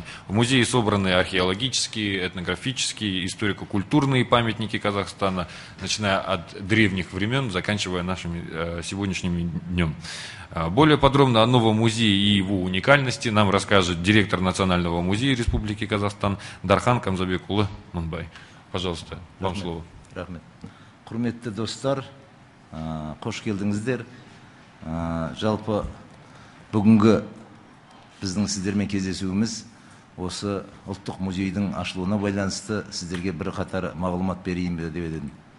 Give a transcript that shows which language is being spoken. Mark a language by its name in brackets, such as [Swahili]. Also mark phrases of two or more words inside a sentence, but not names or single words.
[Russian] В музее собраны археологические, этнографические, историко-культурные памятники Казахстана, начиная от древних времен, заканчивая нашим сегодняшним днем. Более подробно о новом музее и его уникальности нам расскажет директор Национального музея Республики Казахстан Дархан Камзабекулы Мунбай. Пожалуйста, вам слово. [Kazakh] Рахмет. Құрметті достар, қош келдіңіздер. Жалпы бүгінгі біздің сіздермен кездесуіміз осы ұлттық музейдің ашылуына байланысты сіздерге бір қатар мағлұмат берейін деп едім.